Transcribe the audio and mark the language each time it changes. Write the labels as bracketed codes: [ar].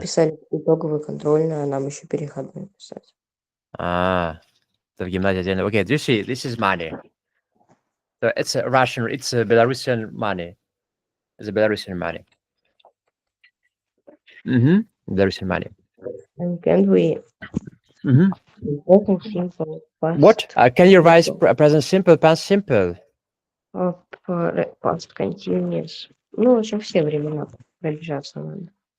[ru] писали итоговый контрольный, а нам еще переходной писать. а, это в гимназии отдельно. [en] Okay, do you see? This is money. So it's a Russian, it's a Belarusian money. It's a Belarusian money. Mm-hmm. Belarusian money. And can we Mm-hmm. present simple What? past Can you revise simple present simple, past simple? past continuous? [ru] Ну, в общем, все времена пробежаться надо.